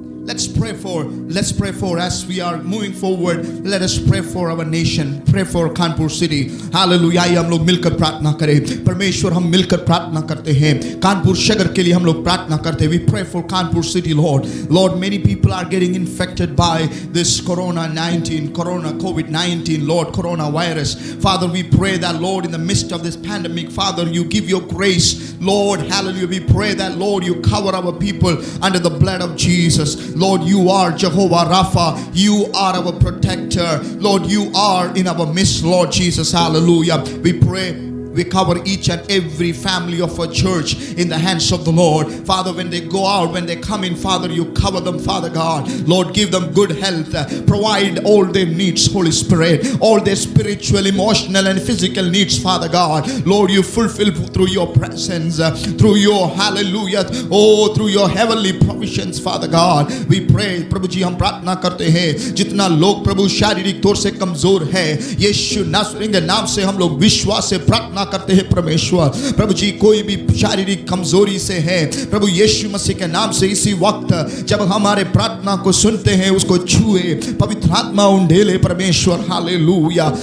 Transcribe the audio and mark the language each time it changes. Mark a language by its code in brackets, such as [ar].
[en] Let's pray for as we are moving forward. Let us pray for our nation. Pray for [hi] Kanpur city. Hallelujah. आइए हम लोग मिलकर प्रार्थना करें. परमेश्वर हम मिलकर प्रार्थना करते हैं. कानपुर शहर के लिए हम लोग प्रार्थना करते हैं. [en] We pray for Kanpur city, Lord. Lord, many people are getting infected by this COVID-19, Lord, coronavirus. Father, we pray that, Lord, in the midst of this pandemic, Father, you give your grace, Lord. Hallelujah. We pray that, Lord, you cover our people under the blood of Jesus. Lord, you are Jehovah Rapha. You are our protector. Lord, you are in our midst, Lord Jesus. Hallelujah. We pray We cover each and every family of our church in the hands of the Lord. Father, when they go out, when they come in, Father, you cover them, Father God. Lord, give them good health. Provide all their needs, Holy Spirit. All their spiritual, emotional, and physical needs, Father God. Lord, you fulfill through your presence, through your hallelujah, oh, through your heavenly provisions, Father God. We pray, [hi] प्रभु जी हम प्रार्थना करते हैं, जितना लोग प्रभु शारीरिक तौर से कमजोर है, यीशु नासरी के नाम से हम लोग विश्वास से प्रार्थना करते हैं परमेश्वर। प्रभु जी कोई भी शारीरिक कमजोरी से है, प्रभु यीशु मसीह के नाम से इसी वक्त जब हमारे प्रार्थना को सुनते हैं, उसको छुए, पवित्र आत्मा उंडेले परमेश्वर। हालेलुया।